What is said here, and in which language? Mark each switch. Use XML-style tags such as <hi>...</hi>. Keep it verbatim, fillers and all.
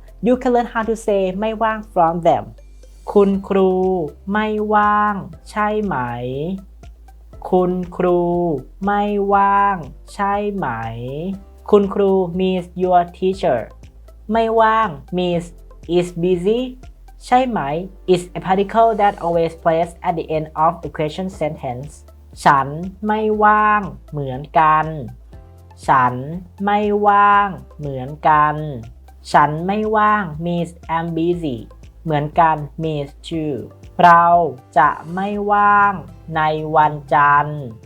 <en>You can learn how to say ไม่ว่าง from them.</en> <th>คุณครูไม่ว่างใช่ไหม คุณครูไม่ว่างใช่ไหม</th> <en>คุณครู means your teacher. ไม่ว่าง means is busy. ใช่ไหม is a particle that always placed at the end of a question sentence.</en> <th>ฉันไม่ว่างเหมือนกัน ฉันไม่ว่างเหมือนกัน ฉันไม่ว่าง</th> <en>means I'm busy</en> <th>เหมือนกัน</th> <en>means too</en> <th>เราจะไม่ว่างในวันจันทร์</th>